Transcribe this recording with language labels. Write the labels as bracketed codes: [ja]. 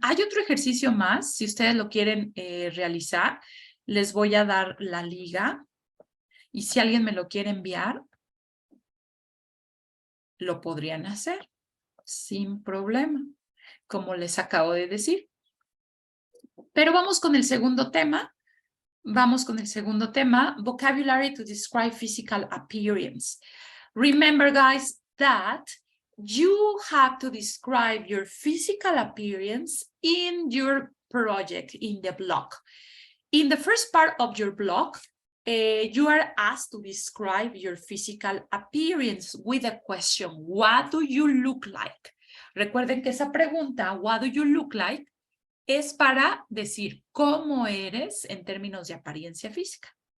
[es] Hay otro ejercicio más, si ustedes lo quieren realizar, les voy a dar la liga. Y si alguien me lo quiere enviar, lo podrían hacer sin problema, como les acabo de decir. Pero vamos con el segundo tema. [en] Vocabulary to describe physical appearance. Remember, guys, that you have to describe your physical appearance in your project, in the blog. In the first part of your blog, you are asked to describe your physical appearance with a question. What do you look like? [es] Recuerden que esa pregunta, [en] what do you look like, [es] es para decir cómo eres en términos de apariencia física.